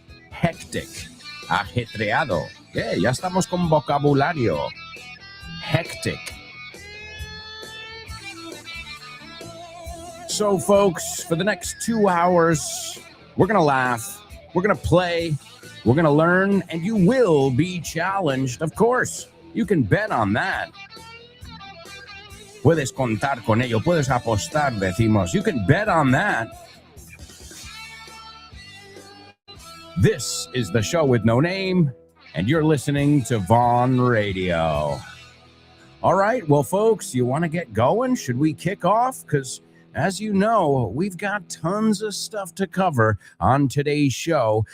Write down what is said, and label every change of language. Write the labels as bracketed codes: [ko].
[es] Hectic, ajetreado. Yeah, ya estamos con vocabulario. Hectic. [en] So, folks, for the next 2 hours, we're going to laugh, we're going to play, we're going to learn, and you will be challenged, of course. You can bet on that. [es] Puedes contar con ello, puedes apostar, decimos. [en] You can bet on that. This is the Show with No Name, and you're listening to Vaughn Radio. All right, well, folks, you want to get going? Should we kick off? Because, as you know, we've got tons of stuff to cover on today's show.